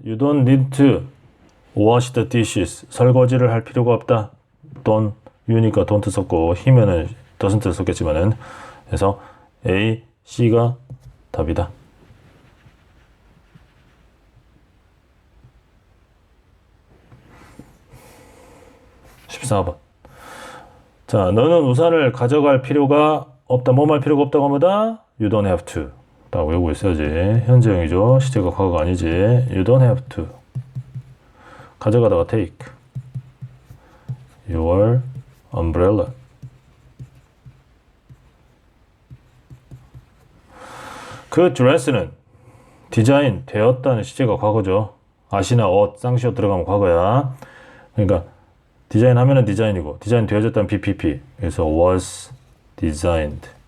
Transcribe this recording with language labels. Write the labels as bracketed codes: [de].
[en] You don't need to wash the dishes. [ko] 설거지를 할 필요가 없다. don't, you니까 don't 썼고, 히면은 doesn't 썼겠지만은. 그래서 A, C가 답이다. (14번) 자, 너는 우산을 가져갈 필요가 없다. 뭐 할 필요가 없다고 합니다. [en] You don't have to. [ko] 딱 외우고 있어야지. 현재형이죠. 시제가 과거가 아니지. [en] You don't have to. [ko] 가져가다가 [en] take. Your umbrella. [ko] 그 드레스는 디자인 되었다는 시제가 과거죠. 아시나 옷, 쌍시옷 들어가면 과거야. 그러니까 디자인 하면은 디자인이고, 디자인 되어졌다는 BPP. 그래서 [en] was designed.